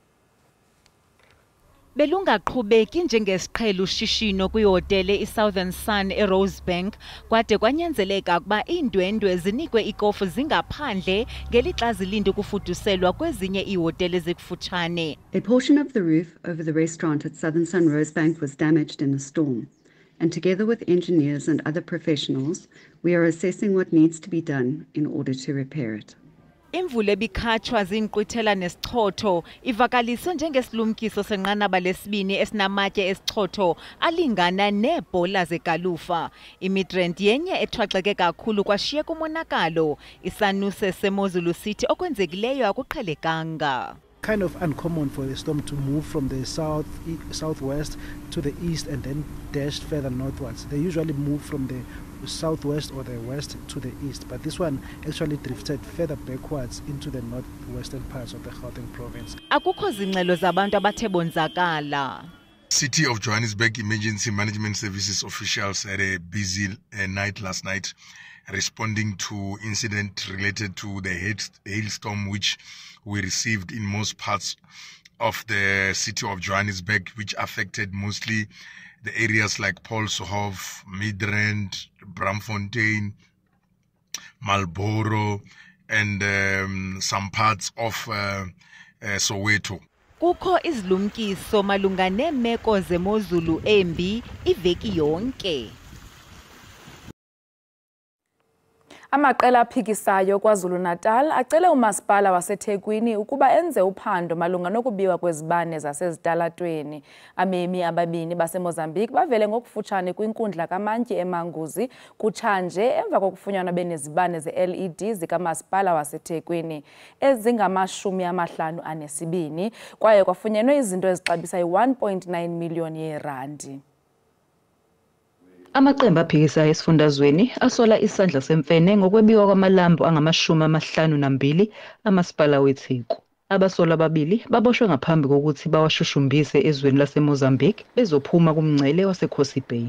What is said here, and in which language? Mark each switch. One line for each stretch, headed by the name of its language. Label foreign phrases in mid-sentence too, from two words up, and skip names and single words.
Xhosa: Belungaqhubeki njengesiqhelo ushishino kwihotele iSouthern Sun eRosebank kwade kwanyanzeleka ukuba iindwendwe zinikwe ikofu zingaphandle ngelixa zilinde ukufuduselwa kwezinye iihotele ezikufutshane.
English: A portion of the roof over the restaurant at Southern Sun Rosebank was damaged in the storm, and together with engineers and other professionals, we are assessing what needs to be done in order to repair it.
Xhosa: Imvula ebikhatshwa zinkqwithela nesichotho ivakaliswe njengesilumkiso senqanaba lesibini esinamatye esichotho alingana neebhola zegalufa. Imidrand yenye ethwaxeke kakhulu kwashiyeka umonakalo. Isanuse semozulu sithi okwenzekileyo akuqhelekanga.
English: Kind of uncommon for the storm to move from the southwest to the east and then dash further northwards. They usually move from the southwest or the west to the east, but this one actually drifted further backwards into the northwestern parts of the Gauteng province.
Xhosa: Akukho zingxelo zabantu abathe bonzakala.
English: City of Johannesburg Emergency Management Services officials had a busy night last night responding to incident related to the hailstorm which we received in most parts of the city of Johannesburg, which affected mostly the areas like Paulshof, Midrand, Bramfontein, Marlborough, and some parts of Soweto.
Xhosa: Kukho izilumkiso malunga neemeko zemozulu embi iveki yonke. Amaqela aphikisayo KwaZulu-Natal acele umasipala waseThekwini ukuba enze uphando malunga nokubiwa kwezibane zasezitalatweni. Abemi ababini baseMozambique bavele ngokufutshane kwinkundla kaMantyi eManguzi kutshanje emva kokufunyanwa benezibane ze-LED zikamasipala waseThekwini ezingama-52 kwaye kwafunyenwe izinto ezixabisa i-1.9 million yeerandi.
Zulu: Amaqembu aphikisayo esifundazweni asola isandla semfene ngokwebiwa kwamalambu angama-52 amasipala weTheku. Abasola ababili baboshwe ngaphambi kokuthi bawashushumbise ezweni laseMozambique bezophuma kumngcele waseKhosi Bay.